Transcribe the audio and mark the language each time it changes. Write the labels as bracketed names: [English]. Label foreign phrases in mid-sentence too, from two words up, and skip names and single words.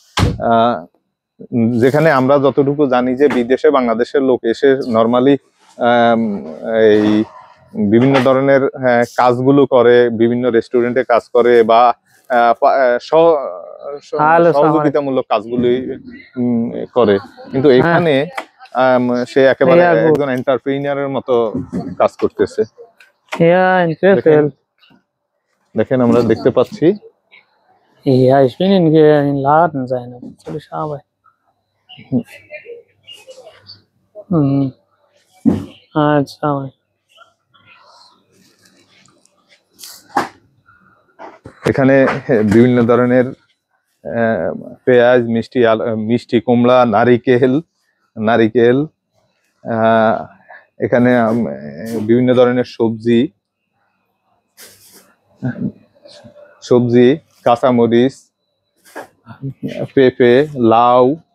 [Bangla] যেখানে আমরা যতটুকু জানি যে বিদেশে বাংলাদেশের লোক এসে নর্মালি এই বিভিন্ন ধরনের কাজগুলো করে, বিভিন্ন রেস্টুরেন্টে কাজ করে বা সহযোগিতামূলক কাজগুলি করে, কিন্তু এখানে সে একেবারে একজন এন্টারপ্রেনিউরের মতো কাজ করতেছে। দেখেন আমরা দেখতে পাচ্ছি। [German] Ja, ich bin in Laden sein, soll ich arbeiten? [Bangla] আচ্ছা, এখানে বিভিন্ন ধরনের পেঁয়াজ, মিষ্টি কুমড়া, নারিকেল, এখানে বিভিন্ন ধরনের সবজি, কাঁচামরিচ, পেঁপে, লাউ,